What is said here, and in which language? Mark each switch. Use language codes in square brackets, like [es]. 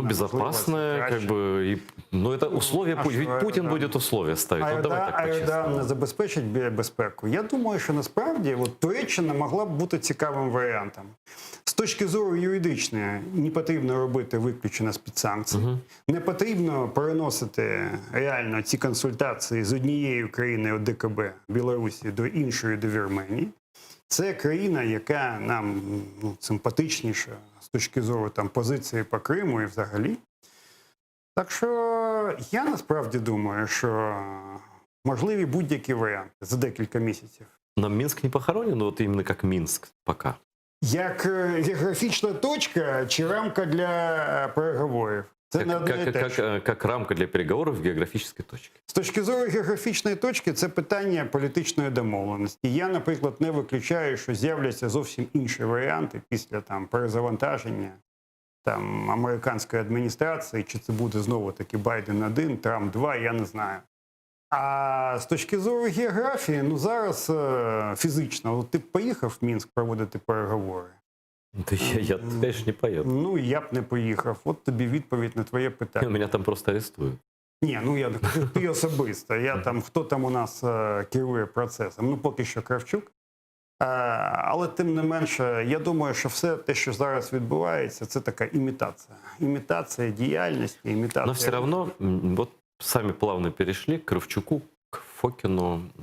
[ru] Ну, безопасная, как бы, ну, это условия, ведь Путин будет условия ставить. Ну, давай так Айрдан по-честному. [uk] не забезпечить безпеку. Я думаю, що насправді от, Туреччина могла б бути цікавим варіантом. З точки зору юридичної, не потрібно робити виключення спецсанкцій. Не потрібно переносити реально ці консультації з однієї країни ОДКБ, Білорусі, до іншої, до Вірменії. Це країна, яка нам симпатичніша з точки зору там, позиції по Криму і взагалі. Так що я насправді думаю, що можливі будь-які варіанти за декілька місяців. [ru] Но Минск не похоронен, вот именно как Минск пока. [uk] Як географічна точка чи рамка для переговорів. Це не одне і те ж. [ru] Как рамка для переговоров в географической точке. [uk] З точки зору географічної точки це питання політичної домовленості. Я, наприклад, не виключаю, що з'являться зовсім інші варіанти після там, перезавантаження там, американської адміністрації, чи це буде знову-таки Байден 1, Трамп 2, я не знаю. А з точки зору географії, ну зараз фізично, от ти б поїхав в Мінськ проводити переговори? [ru] Да я, конечно, не поеду. [uk] Ну, я б не поїхав. От тобі відповідь на твоє питання. [ru] Меня там просто арестуют. [uk] Ні, ну я ти особисто. Я там, хто там у нас керує процесом? Ну, поки що Кравчук. Але тим не менше, я думаю, що все те, що зараз відбувається, це така імітація. Імітація діяльності, імітація... [ru] Но все равно, вот сами плавно перешли к Кравчуку, к Фокину.